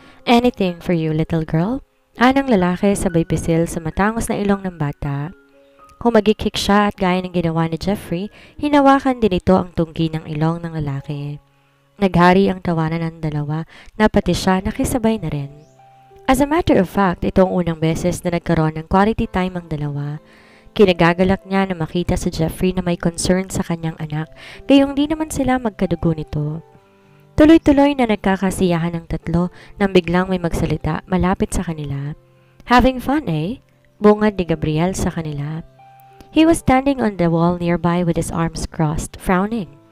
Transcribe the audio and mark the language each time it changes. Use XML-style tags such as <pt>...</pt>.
<en>Anything for you, little girl.</en> <tl>Anang lalaki sabay pisil sa matangos na ilong ng bata. Humagik-hik siya at gaya ng ginawa ni Jeffrey, hinawakan din ito ang tungki ng ilong ng lalaki. Naghari ang tawanan ng dalawa na pati siya nakisabay na rin.</tl> <en>As a matter of fact,</en> <tl>itong unang beses na nagkaroon ng quality time ang dalawa. Kinagagalak niya na makita si Jeffrey na may concern sa kanyang anak, gayong di naman sila magkadugo nito. Tuloy-tuloy na nagkakasiyahan ng tatlo nang biglang may magsalita malapit sa kanila.</tl> <en>Having fun, eh?</en> <tl>Bungad ni Gabriel sa kanila.</tl> <en>He was standing on the wall nearby with his arms crossed, frowning.</en>